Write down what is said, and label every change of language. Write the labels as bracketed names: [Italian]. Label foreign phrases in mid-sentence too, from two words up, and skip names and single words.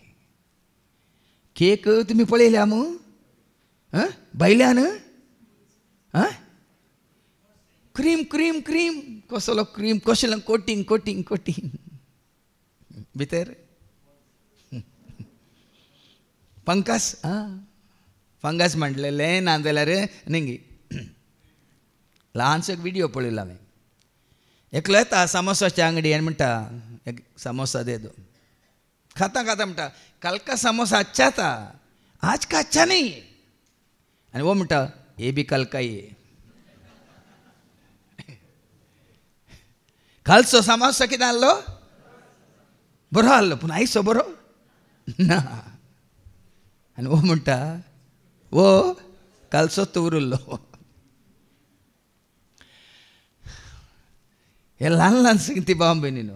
[Konkani] केक तुमी पळयल्या मू भायल्यान क्रीम क्रीम क्रीम कसलो क्रीम कसलें कोटींग कोटींग कोटींग भितर फंगस फंगस म्हटलेलें ना जाल्यार निंगी. ल्हानसो एक व्हिडियो पळयलो हांवें. एकलो येता सामोसाच्या अंगडी आनी म्हणटा [Hindi] एक सामोसा दे दो. [Konkani] खाता खाता म्हणटा [Hindi] कल का समोसा अच्छा था आज का अच्छा नहीं है. आणि वो म्हणटा ये भी कल का ही है. [Konkani] कालचो समोसा कितें आहलो? बरो आहलो पूण आयचो बरो ना. आनी वो म्हणटा वो कालचो दवरिल्लो. हे ल्हान ल्हान संगती भाव भयणीनो.